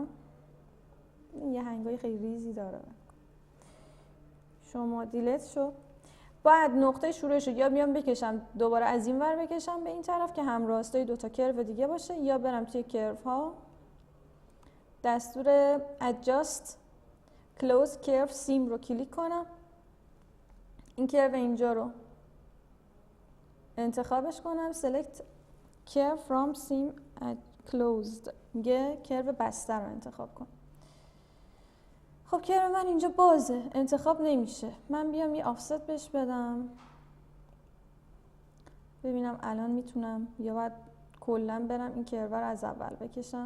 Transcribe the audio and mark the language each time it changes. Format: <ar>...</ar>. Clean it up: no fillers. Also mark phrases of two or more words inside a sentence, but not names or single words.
<fa>یه هنگای خیلی ریزی داره. شما دیلیت شو. باید نقطه شروعش رو یا بیام بکشم دوباره از این ور بکشم به این طرف که هم راستای 2 تا کرو دیگه باشه، یا برم توی کرو ها دستور</fa> <en>adjust close curve seam</en> <fa>رو کلیک کنم، این کرو اینجا رو انتخابش کنم،</fa> <en>select curve from seam closed،</en> <fa>میگه کرو بسته رو انتخاب کن. خب کرو من اینجا بازه، انتخاب نمیشه. من بیام یه آفست بهش بدم ببینم الان میتونم یا باید کلا برم این کرو رو از اول بکشم.</fa>